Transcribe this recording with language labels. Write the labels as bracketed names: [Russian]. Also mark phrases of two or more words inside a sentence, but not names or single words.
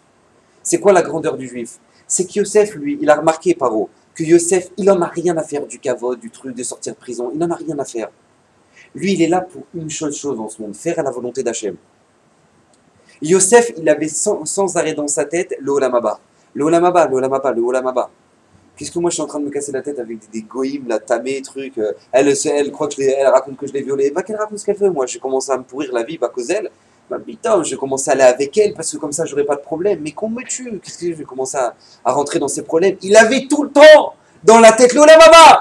[French] C'est quoi la grandeur du juif? C'est que Yosef, lui, il a remarqué, Paro, que Yosef, il en a rien à faire du kavod, du truc de sortir de prison, il en a rien à faire. Lui, il est là pour une chose en ce monde, faire à la volonté d'Hachem. Yosef, il avait sans arrêt dans sa tête le [Hebrew] עולם הבא. [French] Le [Hebrew] עולם הבא, [French] le [Hebrew] עולם הבא, [French] le [Hebrew] עולם הבא. [French] Qu'est-ce que moi je suis en train de me casser la tête avec des goïms, la tamé, trucs. Elle croit que elle raconte que je l'ai violée. Bah qu'elle raconte ce qu'elle veut. Moi, j'ai commencé à me pourrir la vie à cause d'elle. Bah putain, je commence à aller avec elle parce que comme ça, j'aurais pas de problème. Mais qu'on me tue. Qu'est-ce que je vais commencer à rentrer dans ces problèmes? Il avait tout le temps dans la tête le [Hebrew] עולם הבא.